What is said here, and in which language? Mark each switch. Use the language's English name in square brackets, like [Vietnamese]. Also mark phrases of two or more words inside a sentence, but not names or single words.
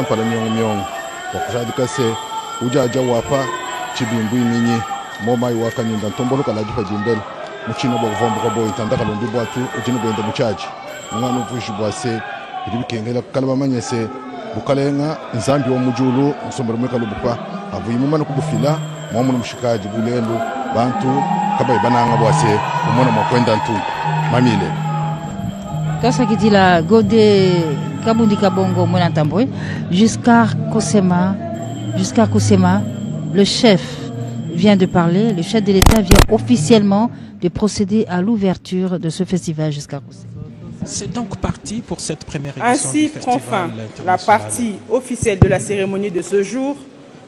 [Luba-Lulua] mpala myongo wakusadika se ujaja wapa chibimbu iminyi moma iwaka nyinda ntombolo kala jipa jimbele muchino bwa kuvomba kwa boy tandaka londi bwatu ujino bwenda muchaji mwana uvushi bwase ibikengela kalaba manyese bukalenga nzambi wa mujulu msombero mweka lubupa avuyimuma no kubufila mwamu mushikaji bulelo bantu kabaye bananga bwase umona mwakwenda ntu mamile Kasa kitila [French] Gode Kabundi Kabongo mwana tambwe jusqu'à Kosema le chef vient de parler, le chef de l'État vient officiellement de procéder à l'ouverture de ce festival jusqu'à Kosema. C'est donc parti pour cette première édition. Ainsi prend fin la partie officielle de la cérémonie de ce jour.